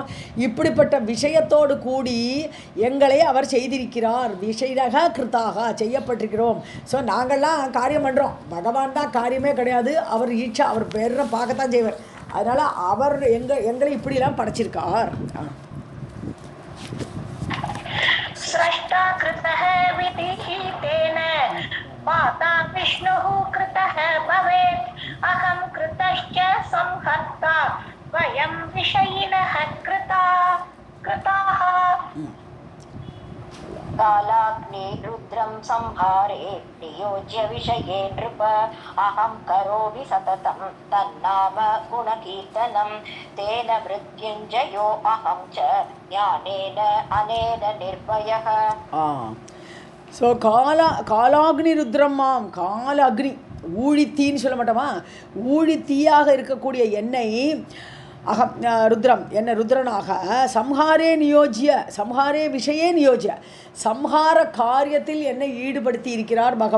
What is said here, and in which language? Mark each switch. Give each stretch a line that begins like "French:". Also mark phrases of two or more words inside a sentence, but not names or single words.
Tamil: இப்படிப்பட்ட விஷயத்தோடு கூடி எங்களை அவர் செய்திருக்கிறார்.
Sanskrit: विषयिणः कृताः
Tamil: செய்யப்பட்டிருக்கிறோம். ஸோ நாங்கள்லாம் காரியம் பண்ணுறோம், பகவான் தான் காரியமே கிடையாது. அவர் ஈட்சா, அவர் பேரை பார்க்கத்தான் செய்வார். அதனால் அவர் எங்களை இப்படிலாம் படைச்சிருக்கார்.
Sanskrit: स्रष्टा कृतः विधिः तेन पाता विष्णुः कृतः भवेत् अहं कृतश्च संहर्ता वयं विषयिनः कृताः. कालाग्नि रुद्रं संहारे नियोज्य विषये नृप अहं करोमि सततं तन्नाम गुणकीर्तनं तेन मृत्युञ्जयो अहं च ज्ञानेन अनेन निर्भयः.
Tamil: ஸோ
Sanskrit: कालाग्नि रुद्रं माम्. काल अग्नि
Tamil: ஊழித்தீன்னு சொல்ல மாட்டோமா, ஊழித்தீயாக இருக்கக்கூடிய என்னை
Sanskrit: अहं रुद्रं
Tamil: என்ன ருத்ரனாக
Sanskrit: संहारे नियोज्य संहारे विषये नियोज्य
Tamil: சம்ஹார காரியத்தில் என்னை ஈடுபடுத்தி இருக்கிறார் பகவான்.